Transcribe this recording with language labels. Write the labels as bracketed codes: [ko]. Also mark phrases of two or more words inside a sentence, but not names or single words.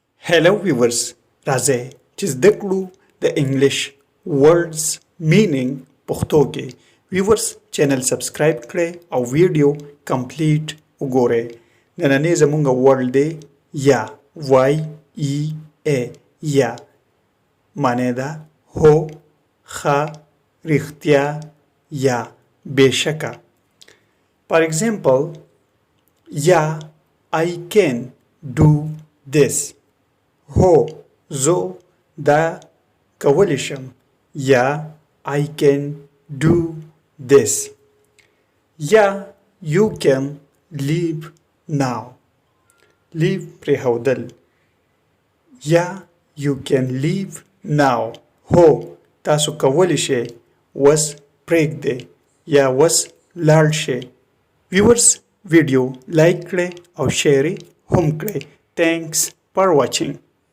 [en] Hello viewers, [ps] راځئ چې زده کړو د انګلیش [en] words meaning [ps] پښتو کې. viewers [en] channel subscribe [ps] کړئ او [en] video complete [ps] وګورئ. نننی زموږ ورډ دی یا وای ای ا یا معنی ده هو ښه رښتیا یا بېشکه. [en] For example, yeah, I can do this. [ps] هو زه دا کولی شم. [en] یا I can do this. Yeah, you can leave now. Leave پرېښودل. Yeah, you can leave now. [ps] هو تاسو کولی شئ اوس پرېږدئ یا اوس لاړ شئ. viewers [en] video like [ps] کړئ او شیر هم کړئ. [en] Thanks for watching.